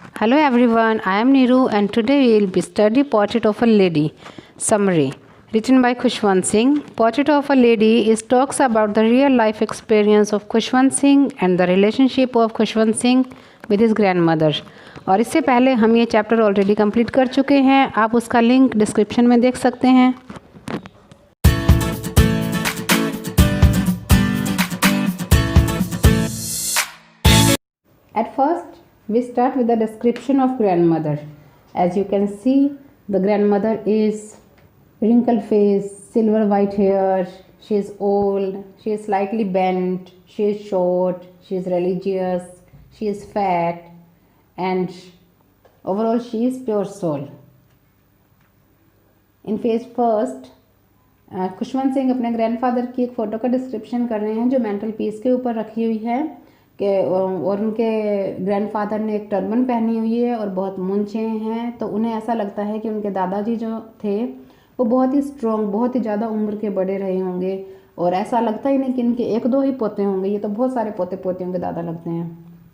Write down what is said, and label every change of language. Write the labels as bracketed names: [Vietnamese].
[English] Hello everyone, I am Niru and today we will be study Portrait of a Lady. Summary written by Khushwant Singh. Portrait of a Lady is talks about the real life experience of Khushwant Singh and the relationship of Khushwant Singh with his grandmother. [Hindi] और इससे पहले हम ये chapter already complete कर चुके हैं, आप उसका लिंक डिस्क्रिप्शन में देख सकते हैं। [English] At first, we start with the description of grandmother. As you can see, the grandmother is wrinkled face, silver white hair, she is old, she is slightly bent, she is short, she is religious, she is fat, and overall she is pure soul. In phase first, [Hindi] Khushwant Singh अपने grandfather की एक photo का description कर रहे हैं जो mental peace के ऊपर रखी हुई है कि और उनके ग्रैंडफादर ने एक टर्बन पहनी हुई है और बहुत मूंछे हैं, तो उन्हें ऐसा लगता है कि उनके दादाजी जो थे वो बहुत ही स्ट्रॉन्ग, बहुत ही ज़्यादा उम्र के बड़े रहे होंगे और ऐसा लगता ही नहीं कि इनके एक दो ही पोते होंगे, ये तो बहुत सारे पोते पोतियों के दादा लगते हैं।